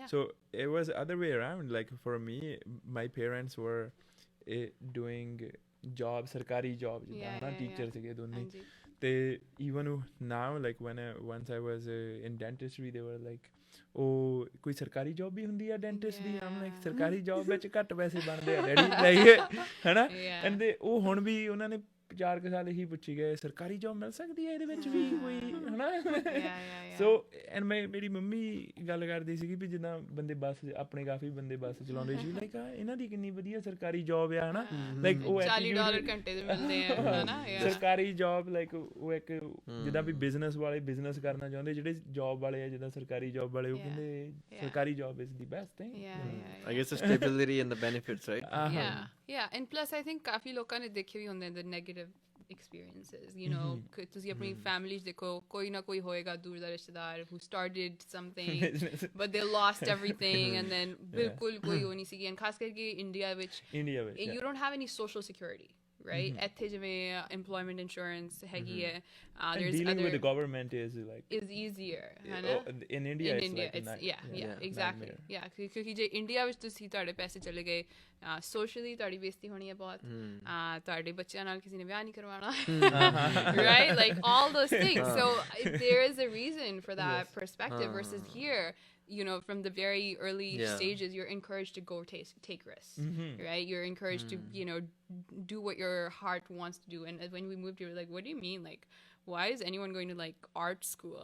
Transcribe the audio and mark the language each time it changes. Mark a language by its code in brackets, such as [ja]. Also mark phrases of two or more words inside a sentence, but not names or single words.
[en] So it was other way around. Like for me, my parents were doing jobs, sarkari jobs, teachers [pa] ਕੇ ਦੋਨੀ. [en] They even now, like once I was in dentistry, they were like, [pa] oh, ਕੋਈ ਸਰਕਾਰੀ ਜੌਬ ਭੀ ਹੁੰਦੀ ਹੈ ਡੈਂਟਿਸਟ ਦੀ? [en] I'm like, [pa] ਸਰਕਾਰੀ ਜੌਬ ਵਿੱਚ ਘੱਟ ਪੈਸੇ ਬਣਦੇ ਆ ਡੈਡੀ, ਲਾਈਕ ਹੈ ਨਾ? [en] And they [pa] ਹੁਣ ਭੀ ਉਹਨਾਂ ਨੇ 4 ਸਾਲ ਹੀ ਪੁੱਛੀ ਗਏ, ਸਰਕਾਰੀ ਜੌਬ ਮਿਲ ਸਕਦੀ ਹੈ ਇਹਦੇ ਵਿੱਚ ਵੀ ਕੋਈ, ਹਨਾ? [en] so and [pa] ਮੇਰੀ ਮੰਮੀ ਗੱਲ ਕਰਦੀ ਸੀਗੀ ਵੀ ਜਿੱਦਾਂ ਬੰਦੇ ਬੱਸ, ਆਪਣੇ ਕਾਫੀ ਬੰਦੇ ਬੱਸ ਚਲਾਉਂਦੇ ਸੀ, ਲਾਈਕ ਇਹਨਾਂ ਦੀ ਕਿੰਨੀ ਵਧੀਆ ਸਰਕਾਰੀ ਜੌਬ ਆ, ਹਨਾ? ਲਾਈਕ ਉਹ $40 ਘੰਟੇ ਦੇ ਮਿਲਦੇ ਆ, ਹਨਾ? ਸਰਕਾਰੀ ਜੌਬ, ਲਾਈਕ ਉਹ ਇੱਕ ਜਿੱਦਾਂ ਵੀ ਬਿਜ਼ਨਸ ਵਾਲੇ ਬਿਜ਼ਨਸ ਕਰਨਾ ਚਾਹੁੰਦੇ, ਜਿਹੜੇ ਜੌਬ ਵਾਲੇ ਆ ਜਿੱਦਾਂ ਸਰਕਾਰੀ ਜੌਬ ਵਾਲੇ, ਉਹ ਕਹਿੰਦੇ ਸਰਕਾਰੀ ਜੌਬ [en] is the best thing. I guess the stability and the benefits, right? And plus I think [pa] ਕਾਫੀ ਲੋਕਾਂ ਨੇ ਦੇਖੇ ਵੀ ਹੁੰਦੇ [en] the negative experiences, [pa] ਤੁਸੀਂ ਆਪਣੀ ਫੈਮਿਲੀ 'ਚ ਦੇਖੋ, ਕੋਈ ਨਾ ਕੋਈ ਹੋਏਗਾ ਦੂਰ ਦਾ ਰਿਸ਼ਤੇਦਾਰ [en] who started something but they lost everything, and then [pa] ਬਿਲਕੁਲ ਕੋਈ ਉਹ ਨਹੀਂ ਸੀਗੀ. [en] and [pa] ਖਾਸ ਕਰਕੇ ਇੰਡੀਆ ਵਿੱਚ [en] you don't have any social security, right? [pa] ਇੱਥੇ ਜਿਵੇਂ [en] employment insurance [pa] ਹੈਗੀ ਹੈ, [en] dealing with the government is easier, in India it's exactly, [pa] ਕਿਉਂਕਿ ਜੇ ਇੰਡੀਆ ਵਿੱਚ ਤੁਸੀਂ ਤੁਹਾਡੇ ਪੈਸੇ ਚਲੇ ਗਏ, socially ਤੁਹਾਡੀ ਬੇਇੱਜ਼ਤੀ ਹੋਣੀ ਹੈ ਬਹੁਤ, ਤੁਹਾਡੇ ਬੱਚਿਆਂ ਨਾਲ ਕਿਸੇ ਨੇ ਵਿਆਹ ਨਹੀਂ ਕਰਵਾਉਣਾ, [en] right? Like all those things. So there is a reason for that perspective versus here. From the very early stages, you're encouraged to go take risks, right? You're encouraged to, do what your heart wants to do. And when we moved here, we're like, what do you mean? Like, why is anyone going to like art school?